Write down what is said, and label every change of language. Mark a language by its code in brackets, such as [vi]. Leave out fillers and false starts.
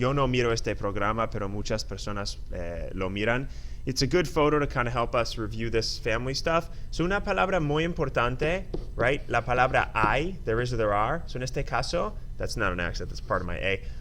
[es] Yo no miro este programa, pero muchas personas lo miran. [en] It's a good photo to kind of help us review this family stuff. [es] So una palabra muy importante, right? La palabra [en] I, there is or there are. So [es] en este caso, [en] that's not an accent, that's part of my A.